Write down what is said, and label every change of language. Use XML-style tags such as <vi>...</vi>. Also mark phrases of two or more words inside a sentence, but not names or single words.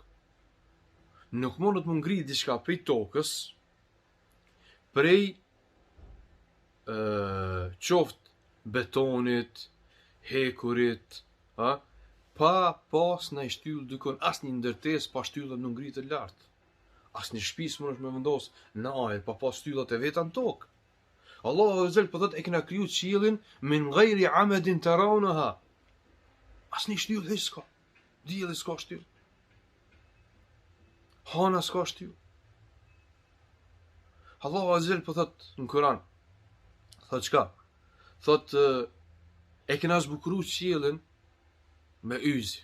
<sq>Nuk mundet më ngrit diçka prej tokës, prej qoftë betonit, hekurit, pa pas në shtyllë dykon, as një ndërtesë pa shtyllën nuk ngritet lart. As një shtëpi s'mundesh me vendos në ajër pa pas shtyllat e veta në tokë. Allahu</sq> <ar>عز وجل</ar> <sq>po thot e kena kriju qiellin</sq> <ar>من غير عمد ترونها.</ar> <sq>As një shtyllë hiç s'ka. Dielli s'ka shtyllë. Hana s'ka shtyllë. Allahu</sq> <ar>عز وجل</ar> <sq>po thot në Kur'an. Thot çka? Thot e kena zbukuru qiellin me yzi.</sq>